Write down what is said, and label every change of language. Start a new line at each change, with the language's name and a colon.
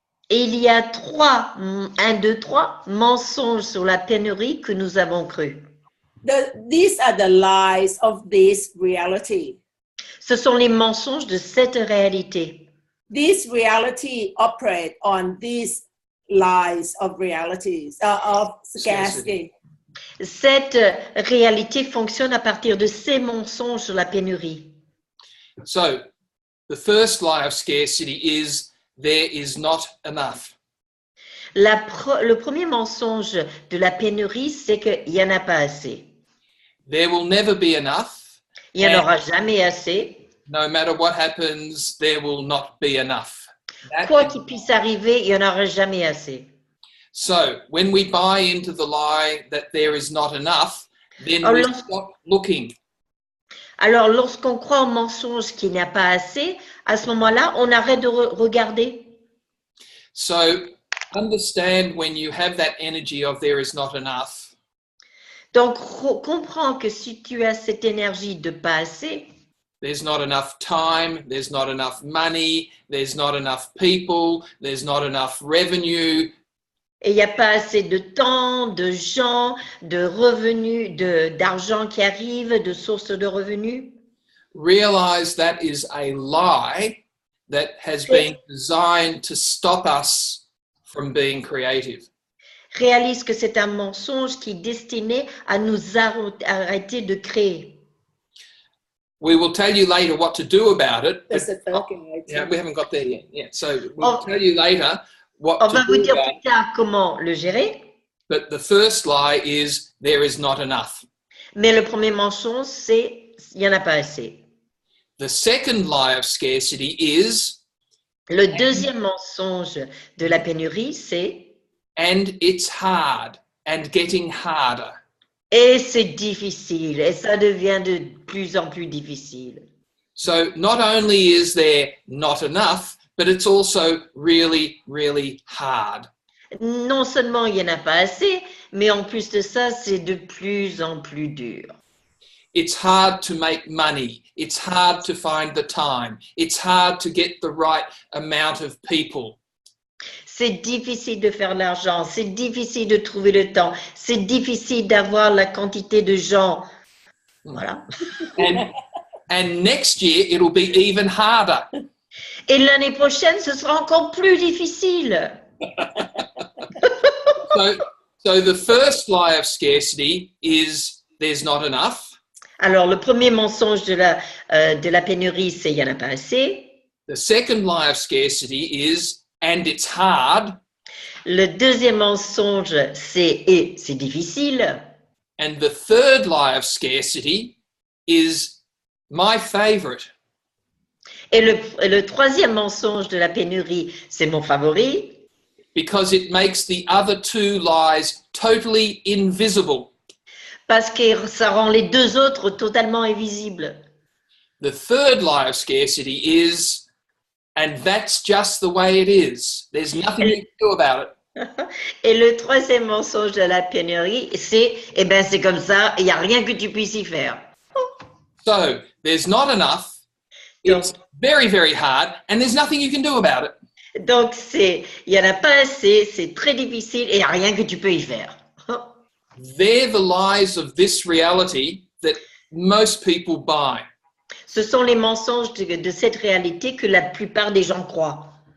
French: Et il y a trois mensonges sur la pénurie que nous avons cru.
English: These are the lies of this reality.
French: Ce sont les mensonges de cette réalité.
English: This reality operate on these lies of realities, of scarcity.
French: Cette réalité fonctionne à partir de ces mensonges sur la pénurie.
English: So the first lie of scarcity is there is not enough.
French: Le premier mensonge de la pénurie, c'est qu'il n'y en a pas assez.
English: There will never be enough.
French: Il n'y en aura jamais assez.
English: No matter what happens, there will not be enough.
French: Quoi qu'il puisse arriver, il n'y en aura jamais assez.
English: So when we buy into the lie that there is not enough, then we stop looking.
French: Alors, lorsqu'on croit au mensonge qu'il n'y a pas assez, à ce moment-là, on arrête de regarder.
English: So understand when you have that energy of there is not enough.
French: Donc, comprends que si tu as cette énergie de pas assez,
English: there's not enough time, there's not enough money, there's not enough people, there's not enough revenue.
French: Et il n'y a pas assez de temps, de gens, de revenus, d'argent qui arrive, de sources de revenus.
English: Realize that is a lie that has been designed to stop us from being creative.
French: Réalise que c'est un mensonge qui est destiné à nous arrêter de créer.
English: We will tell you later what to do about it. That's the talking right. Yeah, we haven't got there yet. Yeah, so we'll tell you later what
French: On
English: to
French: va vous
English: do
French: dire
English: about
French: plus tard comment le gérer,
English: But the first lie is there is not enough.
French: mais le premier mensonge, c'est il n'y en a pas assez.
English: The second lie of scarcity is
French: Le deuxième mensonge de la pénurie, c'est
English: and it's hard and getting harder.
French: et c'est difficile, et ça devient de plus en plus difficile.
English: So not only is there not enough, but it's also really, really hard.
French: Non seulement il n'y en a pas assez, mais en plus de ça, c'est de plus en plus dur.
English: It's hard to make money. It's hard to find the time. It's hard to get the right amount of people.
French: C'est difficile de faire l'argent, c'est difficile de trouver le temps, c'est difficile d'avoir la quantité de gens. Voilà.
English: And next year, it'll be even harder.
French: Et l'année prochaine, ce sera encore plus difficile.
English: So the first lie of scarcity is there's not enough.
French: Alors, le premier mensonge de la pénurie, c'est il n'y en a pas assez.
English: The second lie of scarcity is and it's hard.
French: Le deuxième mensonge, c'est et c'est difficile.
English: And the third lie of scarcity is my favorite.
French: Et le troisième mensonge de la pénurie, c'est mon favori.
English: Because it makes the other two lies totally invisible.
French: Parce que ça rend les deux autres totalement invisibles.
English: The third lie of scarcity is, and that's just the way it is. There's nothing you can do about it.
French: Et le troisième mensonge de la pénurie, c'est, eh ben c'est comme ça, il n'y a rien que tu puisses y faire.
English: So there's not enough. It's very, very hard, and there's nothing you can do about it.
French: Donc il n'y en a pas assez, c'est très difficile et il n'y a rien que tu peux y faire.
English: They're the lies of this reality that most people buy.
French: Ce sont les mensonges de cette réalité que la plupart des gens croient.